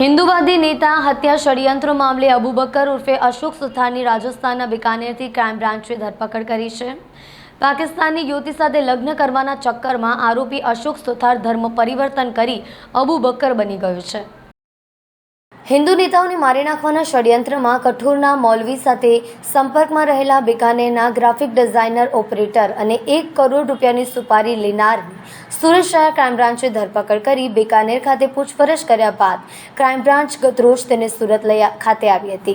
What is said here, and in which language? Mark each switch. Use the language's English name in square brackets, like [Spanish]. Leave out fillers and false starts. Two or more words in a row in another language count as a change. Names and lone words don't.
[Gujarati] હિંદુવાદી નેતા હત્યા ષડયંત્ર મામલે અબૂબકર ઉર્ફે અશોક સુથારની રાજસ્થાનના બિકાનેરથી ક્રાઇમ બ્રાન્ચે ધરપકડ કરી છે। પાકિસ્તાનની યુવતી સાથે લગ્ન કરવાના ચક્કરમાં આરોપી અશોક સુથાર ધર્મ પરિવર્તન કરી અબૂબકર બની ગયો છે। હિન્દુ નેતાઓને મારી નાખવાના ષડયંત્રમાં કઠોરના મૌલવી સાથે સંપર્કમાં રહેલા બિકાનેરના ગ્રાફિક ડિઝાઇનર ઓપરેટર અને 1 કરોડ રૂપિયાની સુપારી લેનારની સુરત શહેર ક્રાઇમ બ્રાન્ચે ધરપકડ કરી બિકાનેર ખાતે પૂછપરછ કર્યા બાદ ક્રાઇમ બ્રાન્ચ ગતરોજ તેને સુરત ખાતે આવી હતી।